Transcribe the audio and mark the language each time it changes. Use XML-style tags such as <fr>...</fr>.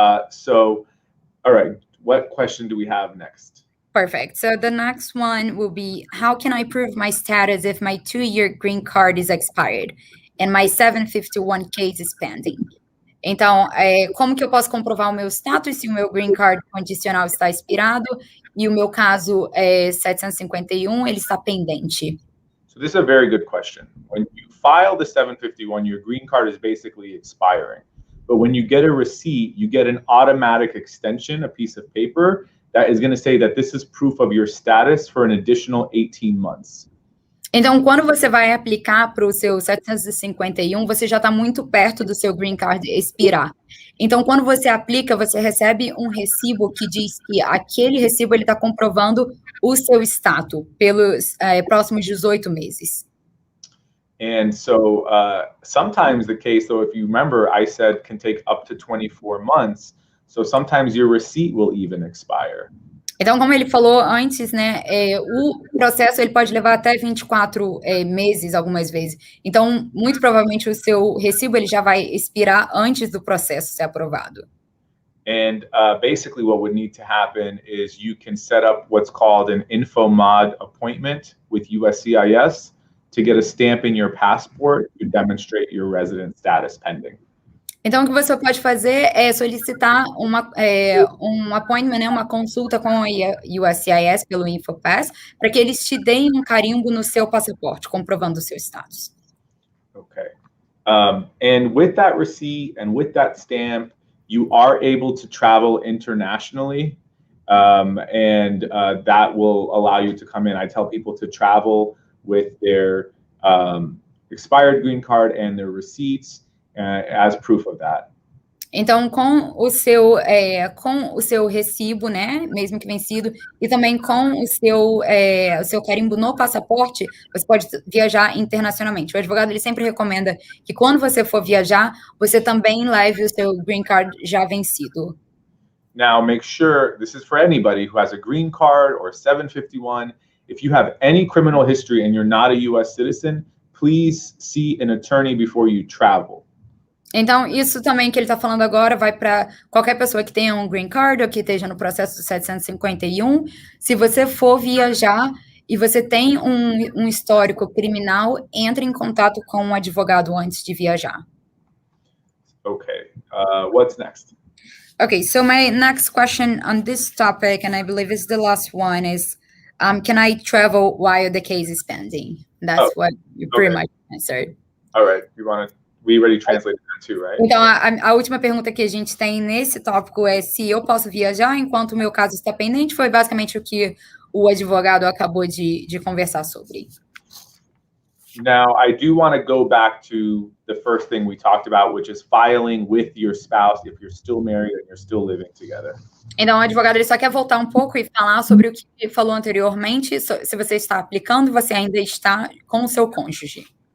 <en>So, all right, what question do we have next? Perfect. So the next one will be, how can I prove my status if my 2-year green card is expired and my 751 case is pending?</en> <pt>Então, como que eu posso comprovar o meu status se o meu green card condicional está expirado e o meu caso 751 ele está pendente?</pt> <en>So this is a very good question. When you file the 751, your green card is basically expiring. but when you get a receipt, you get an automatic extension, a piece of paper that is going to say that this is proof of your status for an additional 18 months.</en> <pt>Então, quando você vai aplicar para o seu 751, você já está muito perto do seu green card expirar. Então, quando você aplica, você recebe um recibo que diz que aquele recibo está comprovando o seu status pelos próximos 18 meses.</pt> <en>And so sometimes the case, though, if you remember, I said can take up to 24 months. So sometimes your receipt will even expire.</en> <pt>Então, como ele falou antes, né, o processo ele pode levar até 24 meses, algumas vezes. Então, muito provavelmente o seu recibo ele já vai expirar antes do processo ser aprovado.</pt> <en>And basically what would need to happen is you can set up what's called an InfoMod appointment with USCIS to get a stamp in your passport to demonstrate your resident status pending.</en> <pt>Então, o que você pode fazer é solicitar um appointment, né, uma consulta com a USCIS pelo InfoPass, para que eles te deem um carimbo no seu passaporte, comprovando o seu status.</pt> <en>Okay. And with that receipt and with that stamp, you are able to travel internationally, and that will allow you to come in. I tell people to travel with their expired green card and their receipts, as proof of that.</en> <pt>Então, com o seu recibo, né, mesmo que vencido, e também com o seu carimbo no passaporte, você pode viajar internacionalmente. O advogado ele sempre recomenda que quando você for viajar, você também leve o seu green card já vencido.</pt> <en>Now, make sure this is for anybody who has a green card or 751. If you have any criminal history and you're not a U.S. citizen, please see an attorney before you travel.</en> <pt>Então, isso também que ele está falando agora vai para qualquer pessoa que tenha um green card ou que esteja no processo do 751. Se você for viajar e você tem um histórico criminal, entre em contato com um advogado antes de viajar.</pt> <en>Okay, what's next? Okay, so my next question on this topic, and I believe it's the last one, is can I travel while the case is pending? That's what you pretty much answered. All right, we already translated that too, right?</en> <pt>Então, a última pergunta que a gente tem nesse tópico é se eu posso viajar enquanto o meu caso está pendente. Foi basicamente o que o advogado acabou de conversar sobre.</pt> <en>Now, I do want to go back to the first thing we talked about, which is filing with your spouse if you're still married and you're still living together.</en> <pt>Então, o advogado ele só quer voltar um pouco e falar sobre o que ele falou anteriormente, se você está aplicando, você ainda está com o seu cônjuge.</pt>